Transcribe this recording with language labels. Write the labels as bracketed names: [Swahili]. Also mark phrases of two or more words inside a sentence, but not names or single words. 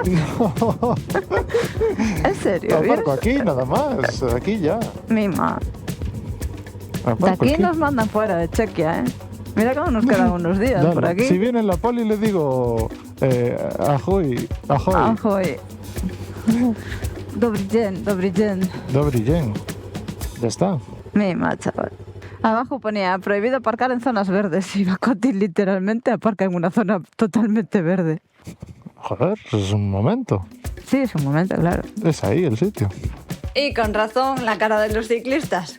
[Spanish] No. ¿En serio? Aparco aquí, nada más. Aquí ya. Mima. Aparco De aquí nos mandan fuera de Chequia, ¿eh? Mira cómo nos quedan unos días Dale. por aquí. Si viene la poli le digo... [Czech] ahoy, ahoy. [Spanish] Ahoy. [Polish] Dobry dzień, dobry dzień. Dobry dzień. [Spanish] Ya está. Mima, chaval. Abajo ponía prohibido aparcar en zonas verdes y Coti literalmente aparca en una zona totalmente verde. Joder, es un momento. Sí, es un momento, claro. Es ahí el sitio. Y con razón la cara de los ciclistas.